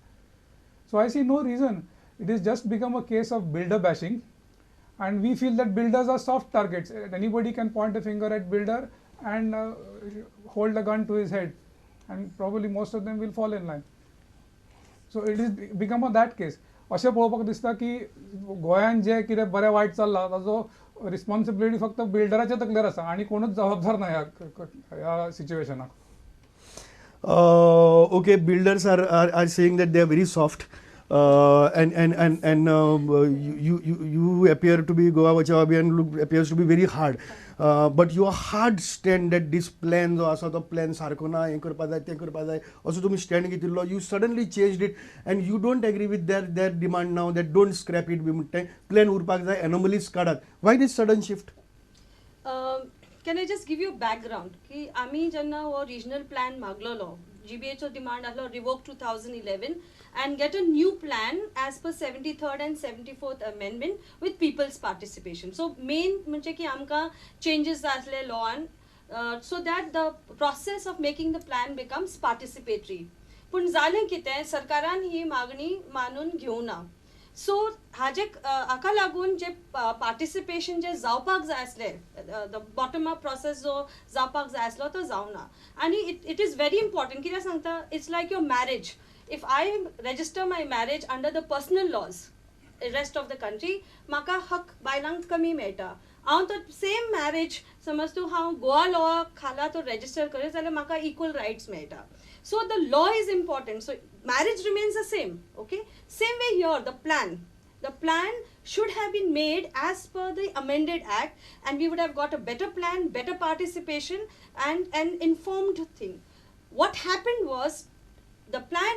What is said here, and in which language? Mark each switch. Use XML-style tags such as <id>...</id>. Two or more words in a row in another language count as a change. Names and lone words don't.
<en>So I see no reason. It is just become a case of builder bashing, and we feel that builders are soft targets. Anybody can point a finger at builder and hold a gun to his head, and probably most of them will fall in line. So it is become a that case.</en> <kok>अशें पळोवपाक दिसता की गोंयांत जे कितें बरें वायट चल्लां ताजो रिस्पॉन्सिबिलिटी फक्त बिल्डराच्या तकलेर आसा आनी कोणूच जबाबदार ना ह्या सिच्युएशनाक.</kok> <en>Okay, builders are saying that they are very soft, and you appear to be Goa Bachao Abhiyan appears to be very hard. But your hard stand that this plan</en> <kok>जो आसा तो प्लॅन सारको ना, हें करपा जाय तें करपा जाय असो तुमी स्टँड घेतिल्लो.</kok> <en>you suddenly changed it and you don't agree with their demand now that don't scrap it</en> <kok>बी म्हणटा प्लॅन उरपाक जाय, एनोमलीज काडात.</kok> <en>why this sudden shift? can I just give you background</en> <kok>की आमी जेन्ना हो रिजनल प्लॅन मागलोलो, GBAचो डिमांड आसलो</kok> <en>रिवोक 2011 and get a new plan as per 73rd and 74th amendment with people's participation. So main</en> <kok>म्हणजे की आमकां</kok> <en>changes आसले लॉन so that the process of making the plan becomes participatory.</en> <kok>पूण जालें कितें, सरकारान ही मागणी मानून घेवना. सो हाजे हाका लागून जे पार्टिसिपेशन जे जावपाक जाय आसले</kok> <en>the bottom up process</en> <kok>जो जावपाक जाय आसलो तो जावना आनी</kok> <en>it is very important</en> <kok>कित्याक सांगता</kok> <en>it's like your marriage if I register my marriage under the personal laws rest of the country</en> <kok>म्हाका हक बायलांक कमी मेळटा हांव तो</kok> <en>same marriage</en> <kok>समज तूं हांव गोवा लॉ खाला तो रजिस्टर करीत जाल्यार म्हाका इक्वल रायट्स मेळटा</kok> <en>so the law is important so marriage remains the same okay same way here the plan should have been made as per the amended act and we would have got a better plan better participation and an informed thing what happened was the plan</en>